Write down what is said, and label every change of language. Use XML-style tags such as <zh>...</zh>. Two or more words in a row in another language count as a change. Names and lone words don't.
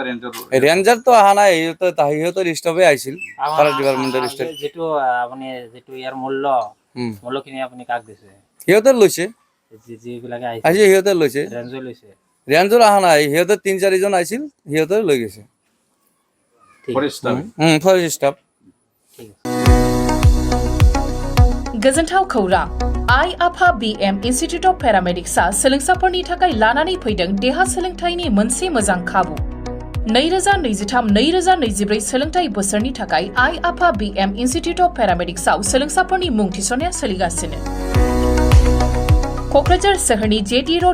<as>ৰেঞ্জাৰটো অহা নাই সিহঁতৰ ষ্টাফে আহিছিল ফৰেষ্ট ডিপাৰ্টমেণ্টৰ ষ্টাফ যিটো আপুনি যিটো ইয়াৰ মূল্যখিনি আপুনি কাক দিছে সিহঁতৰ লৈছে যিবিলাকে আহিছে সিহঁতে লৈছে ৰেঞ্জৰ লৈছে ৰেঞ্জৰ অহা নাই সিহঁতৰ 3-4জন আহিছিল সিহঁতে লৈ গৈছে ফৰেষ্ট ষ্টাফ</as> <brx>गोजोनथाव खौरां आइ आफा BM इन्स्टिट्युट अफ पेरामेडिक्सआ सोलोंसाफोरनि थाखाय लानानै फैदों देहा सोलोंथायनि मोनसे मोजां खाबु 2023-2024 सोलोंथाय बोसोरनि थाखाय आइ आफा BM इन्स्टिट्युट अफ पेरामेडिक्सआव सोलोंसाफोरनि मुं थिसननाया सोलिगासिनो क'क्राझार सोहोरनि जेटी रोड</brx>